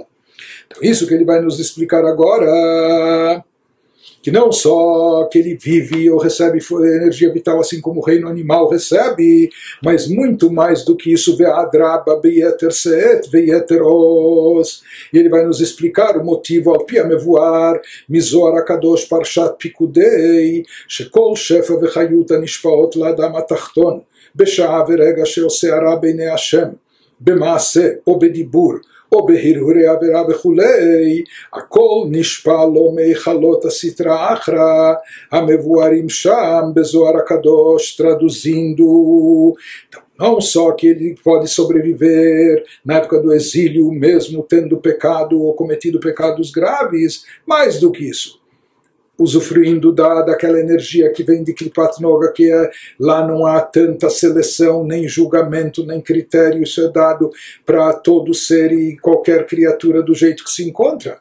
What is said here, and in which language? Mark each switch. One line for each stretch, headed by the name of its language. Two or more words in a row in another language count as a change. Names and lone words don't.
Portuguese: Então, isso que ele vai nos explicar agora, que não só que ele vive ou recebe energia vital assim como o reino animal recebe, mas muito mais do que isso,
Hebrew: ואדרבה ביתר שאת ויתר עוז.
Portuguese: E ele vai nos explicar o motivo
Hebrew: על פי המבואר מזוהר הקדוש פרשת פקודי שכל שפע וחיות נשפעות לאדם התחתון בשעה ורגע שעושה הרע בעיני השם, במעשה או בדיבור, או בהרהורי עבירה וכולי, הכל נשפע לו מהיכלות הסטרא אחרא, המבוארים שם בזוהר הקדוש,
Portuguese: traduzindo. Então, não só que ele pode sobreviver na época do exílio, mesmo tendo pecado ou cometido pecados graves, mais do que isso, usufruindo daquela energia que vem de Klipat Noga, que lá não há tanta seleção, nem julgamento, nem critério, isso é dado para todo ser e qualquer criatura do jeito que se encontra.